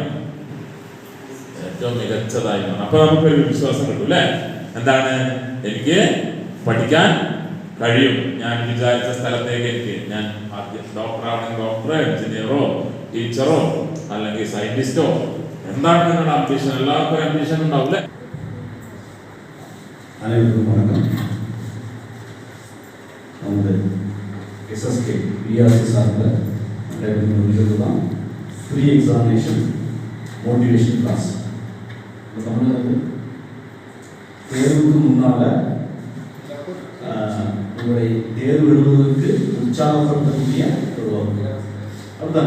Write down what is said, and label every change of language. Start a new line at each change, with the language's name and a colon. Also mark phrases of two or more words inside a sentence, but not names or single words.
Malayalam: ഏറ്റവും മികച്ചതായി മാറണം. അപ്പൊ നമുക്കൊരു വിശ്വാസം കിട്ടും അല്ലേ. എന്താണ്? എനിക്ക് പഠിക്കാൻ കഴിയും, ഞാൻ വിചാരിച്ച സ്ഥലത്തേക്ക് ഞാൻ ഡോക്ടറാണെങ്കിൽ ഡോക്ടറോ, എഞ്ചിനീയറോ, ടീച്ചറോ, അല്ലെങ്കിൽ സയന്റിസ്റ്റോ, എന്താണ് നിങ്ങളുടെ അംബിഷൻ? എല്ലാവർക്കും അംബിഷൻ ഉണ്ടാവും അല്ലേ.
Tamil: அனைவருக்கும் வணக்கம். நமது எஸ்எஸ்கே பிஆர்சி சார்பில் நடைபெறும் நிகழ்வு தான்
English: pre examination motivation class.
Tamil: தமிழகத்து தேர்வுக்கு முன்னால் உங்களுடைய தேர்வு எழுதுவதற்கு உற்சாகப்படுத்தக்கூடிய ஒரு வகுப்பு அதுதானே.